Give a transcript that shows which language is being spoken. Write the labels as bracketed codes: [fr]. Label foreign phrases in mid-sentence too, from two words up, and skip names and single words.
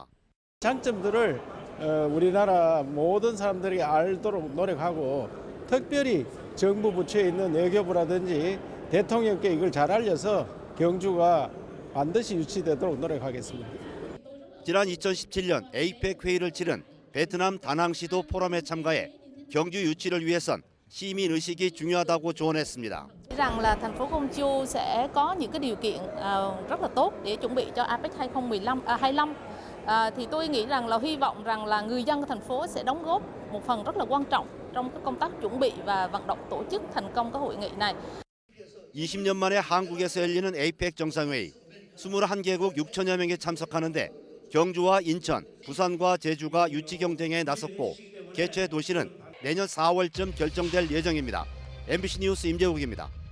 [ko] 장점들을 우리나라 모든 사람들이 알도록 노력하고 특별히 정부 부처에 있는 외교부라든지 대통령께 이걸 잘 알려서 경주가 반드시 유치되도록 노력하겠습니다. 지난 2017년 에이펙 회의를 치른 베트남 다낭시도 포럼에 참가해 경주 유치를 위해선 시민 의식이 중요하다고 조언했습니다. [vi] rằng là thành phố Công Chiêu sẽ có những cái điều kiện rất là tốt để chuẩn bị cho APEC 2025. Thì tôi nghĩ rằng là hy vọng rằng là người dân của thành phố sẽ đóng góp một phần rất là quan trọng trong cái công tác chuẩn bị và vận động tổ chức thành công cái hội nghị này. [ko] 20년 만에 한국에서 열리는 에이펙 정상회의, 21개국 6천여 명이 참석하는데 경주와 인천, 부산과 제주가 유치 경쟁에 나섰고 개최 도시는 내년 4월쯤 결정될 예정입니다. MBC 뉴스 임재욱입니다.